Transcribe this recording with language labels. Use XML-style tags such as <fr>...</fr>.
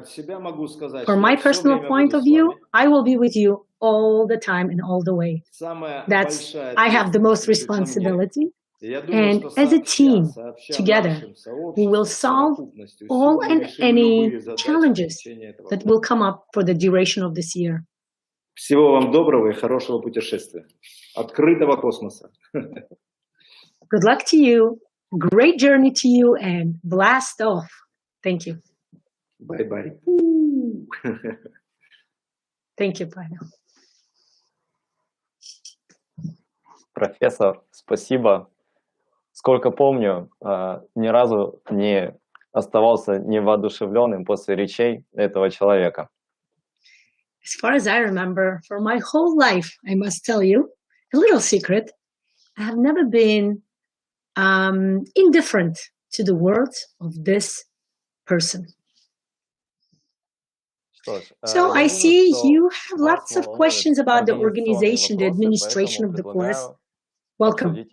<en>From my personal point of view, I will be with you all the time and all the way. I have the most responsibility. And as a team, together, we will solve all and any challenges that will come up for the duration of this year.</en> <ru>Всего вам доброго и хорошего путешествия. Открытого космоса.</ru> <en>Good luck to you. Great journey to you and blast off. Thank you. Bye-bye. Thank you, Pavel.</en> <ru>Профессор, спасибо. Сколько помню, ни разу не оставался невоодушевленным после речей этого человека.</ru> <en>As far as I remember, for my whole life, I must tell you, a little secret, I have never been indifferent to the words of this person. So I see you have lots of questions about the organization, the administration of the course. Welcome.</en>